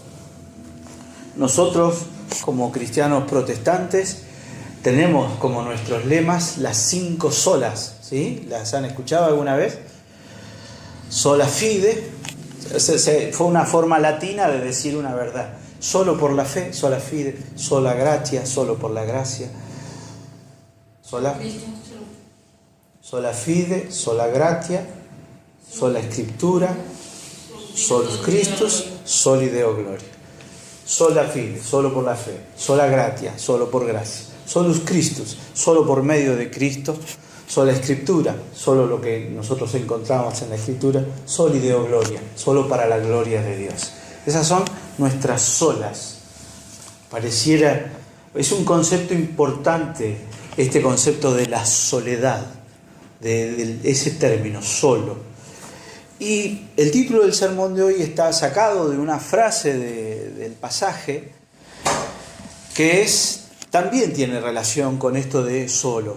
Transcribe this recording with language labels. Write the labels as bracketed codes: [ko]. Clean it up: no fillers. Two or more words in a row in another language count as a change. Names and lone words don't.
[es] Nosotros, como cristianos protestantes, tenemos como nuestros lemas las 5 solas, ¿sí? ¿Las han escuchado alguna vez? [la] Sola fide, [es] fue una forma latina de decir una verdad. Solo por la fe, [la] sola fide, sola gratia, [es] solo por la gracia. [la] Sola fide, sola gratia, sola escritura, solus Christus, soli Deo gloria. Sola fide, [es] solo por la fe, [la] sola gratia, [es] solo por gracia, [la] solus Christus, [es] solo por medio de Cristo, sola escritura, solo lo que nosotros encontramos en la escritura, [la] soli Deo gloria, [es] solo para la gloria de Dios. Esas son nuestras solas. Pareciera, es un concepto importante este concepto de la soledad, de ese término, solo. Y el título del sermón de hoy está sacado de una frase del pasaje que también tiene relación con esto de solo.